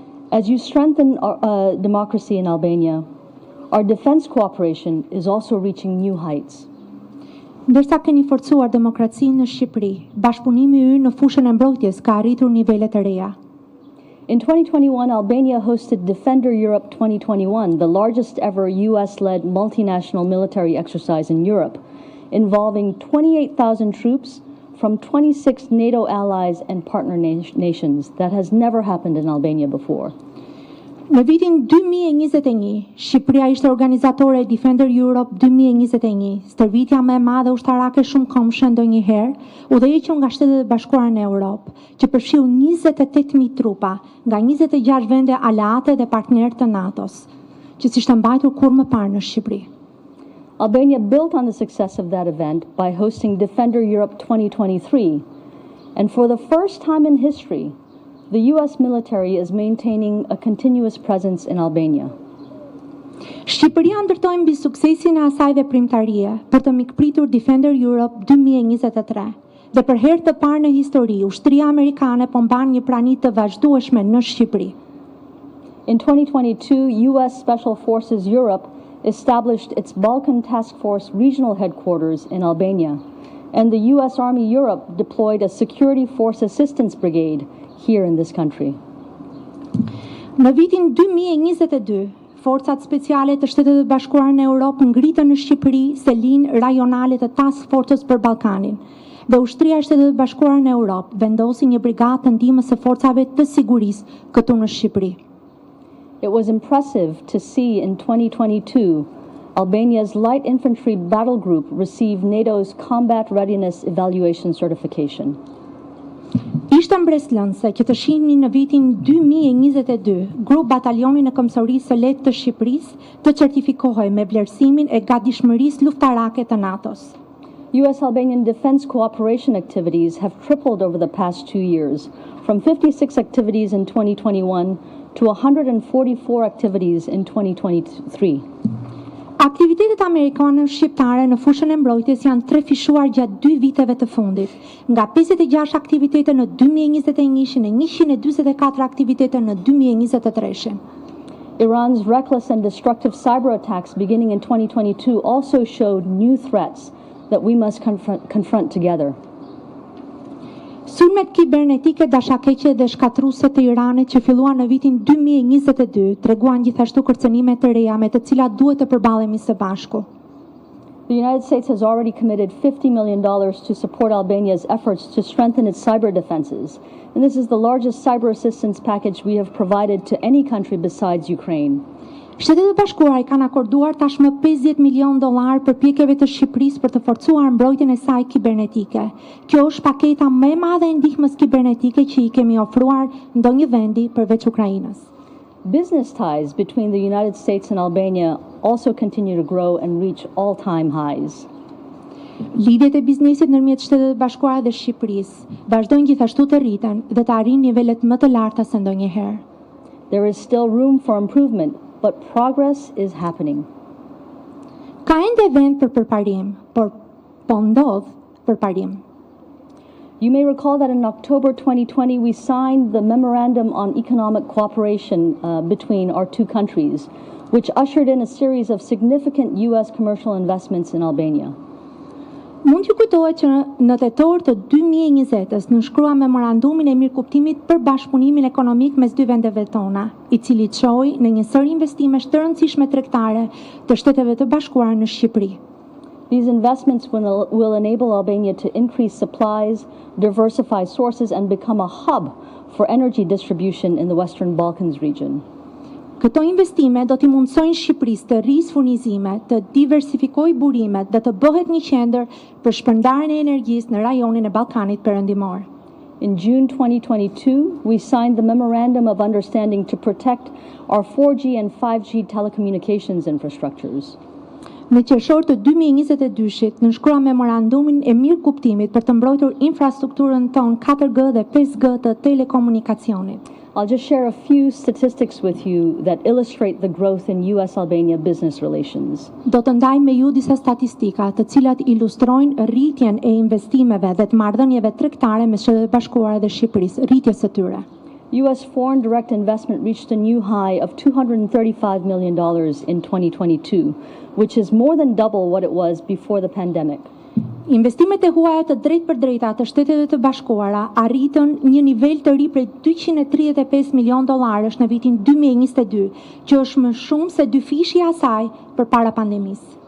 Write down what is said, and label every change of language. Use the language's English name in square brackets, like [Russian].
[English] As you strengthen democracy in Albania, our defense cooperation is also reaching new heights. [Albanian] Ndërsa keni forcuar demokracinë në Shqipëri, bashkëpunimi ynë në fushën e mbrojtjes ka arritur nivele të reja. [English] In 2021, Albania hosted Defender Europe 2021, the largest ever US-led multinational military exercise in Europe, involving 28,000 troops from 26 NATO allies and partner nations. That has never happened in Albania before. [Albanian] Në vitin 2021, Shqipëria ishte organizatore e Defender Europe 2021, stërvitja më e madhe ushtarake shumë komshë ndonjëherë, udhëhequr nga Shtetet e Bashkuara në Europë, që përfshiu 28,000 trupa nga 26 vende aleate dhe partnerë të NATO-s, që s'ishte mbajtur kurrë më parë në Shqipëri. [English] Albania built on the success of that event by hosting Defender Europe 2023, and for the first time in history, the US military is maintaining a continuous presence in Albania. [Albanian] Shqipëria ndërtoi mbi suksesin e asaj veprimtarie për të mikpritur Defender Europe 2023 dhe për herë të parë në histori ushtria amerikane po mban një prani të vazhdueshme në Shqipëri. [English] In 2022, US Special Forces Europe established its Balkan Task Force regional headquarters in Albania, and the US Army Europe deployed a Security Force Assistance Brigade here in this country. [Albanian] Në vitin 2022, forcat speciale të Shtetit të Bashkuara në Europë ngritën në Shqipëri selinë rajonale të Task Force-s për Ballkanin, dhe ushtria e Shtetit të Bashkuara në Europë vendosi një brigadë të ndihmës së forcave të sigurisë këtu në Shqipëri. [English] It was impressive to see in 2022 Albania's light infantry battle group received NATO's combat readiness evaluation certification. [Albanian] Ishte mbreslënse që të shihni në vitin 2022 grup batalioni në Komsorisë së Lehtë të Shqipërisë të certifikohej me vlerësimin e gatishmërisë luftarake të NATO-s. [English] U.S.-Albanian defense cooperation activities have tripled over the past 2 years, from 56 activities in 2021 to 144 activities in 2023. [Albanian] Aktivitetet amerikane shqiptare në fushën e mbrojtjes janë trefishuar gjatë 2 viteve të fundit, nga 56 aktivitete në 2021 e 144 aktivitete në 2023. [English] Iran's reckless and destructive cyber attacks beginning in 2022 also showed new threats that we must confront together. [Albanian] Sulmet kibernetike dashakeqe dhe shkatruese të Iranit që filluan në vitin 2022 treguan gjithashtu kërcënime të reja me të cilat duhet të përballemi së bashku. [English] The United States has already committed $50 million to support Albania's efforts to strengthen its cyber defenses, and this is the largest cyber assistance package we have provided to any country besides Ukraine. [Albanian] Shtetet e Bashkuara I kanë akorduar tashmë $50 milion përpjekjeve të Shqipërisë për të forcuar mbrojtjen e saj kibernetike. Kjo është paketa më e madhe e ndihmës kibernetike që I kemi ofruar ndonjë vendi përveç Ukrainës. [English] Business ties between the United States and Albania also continue to grow and reach all-time highs. [Albanian] Lidhjet e biznesit ndërmjet Shtetet e Bashkuara dhe Shqipërisë vazhdojnë gjithashtu të rriten dhe të arrijnë nivelet më të larta se ndonjëherë. [English] There is still room for improvement, but progress is happening. [Albanian] Ka ende vend për përparim, por po ndodh përparim. [English] You may recall that in October 2020 we signed the Memorandum on Economic Cooperation between our two countries, which ushered in a series of significant U.S. commercial investments in Albania. [Albanian] Mund t'ju kujtohet që në tetor të 2020-s nënshkrua memorandumin e mirëkuptimit për bashkëpunimin ekonomik mes dy vendeve tona, I cili çoi në një sër investimesh të rëndësishme tregtare të Shteteve të Bashkuara në Shqipëri. [English] These investments will enable Albania to increase supplies, diversify sources, and become a hub for energy distribution in the Western Balkans region. [Albanian] Këto investime do t'i mundsojnë Shqipërisë të rrisë furnizime, të diversifikojë burimet dhe të bëhet një qendër për shpërndarjen e energjisë në rajonin e Ballkanit Perëndimor. [English] In June 2022, we signed the Memorandum of Understanding to protect our 4G and 5G telecommunications infrastructures. [Albanian] Në qershor të 2022-shit, nënshkrua memorandumin e mirëkuptimit për të mbrojtur infrastrukturën tonë 4G dhe 5G të telekomunikacionit. [English] I'll just share a few statistics with you that illustrate the growth in U.S.-Albania business relations. [Albanian] Do të ndaj me ju disa statistika të cilat ilustrojnë rritjen e investimeve dhe të marrëdhënieve tregtare mes Shtetit të Bashkuara dhe Shqipërisë, rritjes së tyre. [English] U.S. foreign direct investment reached a new high of $235 million in 2022, which is more than double what it was before the pandemic. [Albanian] Investimet e huaja të drejtpërdrejta të Shteteve të Bashkuara arritën një nivel të ri prej $235 milion në vitin 2022, që është më shumë se 2 i asaj përpara pandemisë.